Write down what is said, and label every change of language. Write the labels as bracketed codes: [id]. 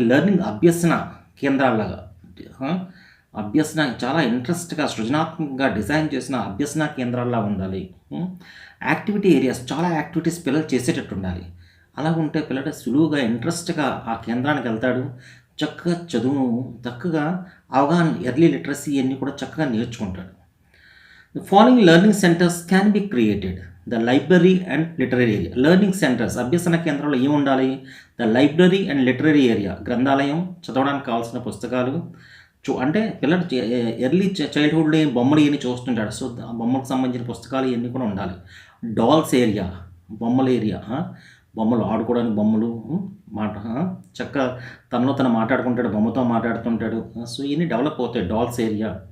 [te] Learning అభ్యసన కేంద్రాలాగా అభ్యసన చాలా ఇంట్రెస్ట్గా సృజనాత్మకంగా డిజైన్ చేసిన అభ్యసన కేంద్రాల్లా ఉండాలి. యాక్టివిటీ ఏరియాస్, చాలా యాక్టివిటీస్ పిల్లలు చేసేటట్టు ఉండాలి. అలా ఉంటే పిల్లడు సులువుగా ఇంట్రెస్ట్గా ఆ కేంద్రానికి వెళ్తాడు. చక్కగా చదువు, చక్కగా అవగాహన, ఎర్లీ లిటరసీ అన్నీ కూడా చక్కగా నేర్చుకుంటాడు. [en] The following learning centers can be created. The library and literary area. Learning centers, [te] అభ్యసన కేంద్రంలో ఏమి ఉండాలి? [en] the library and literary area, [te] గ్రంథాలయం, చదవడానికి కావాల్సిన పుస్తకాలు. అంటే పిల్లలు ఎర్లీ చైల్డ్హుడ్లో బొమ్మలు ఇవన్నీ చూస్తుంటాడు. సో ఆ బొమ్మలకు సంబంధించిన పుస్తకాలు ఇవన్నీ కూడా ఉండాలి. డాల్స్ ఏరియా, బొమ్మల ఏరియా, బొమ్మలు ఆడుకోవడానికి బొమ్మలు, మాట చక్కగా తనలో తను మాట్లాడుకుంటాడు, బొమ్మతో మాట్లాడుతుంటాడు. సో ఇవన్నీ డెవలప్ అవుతాయి. Dolls area.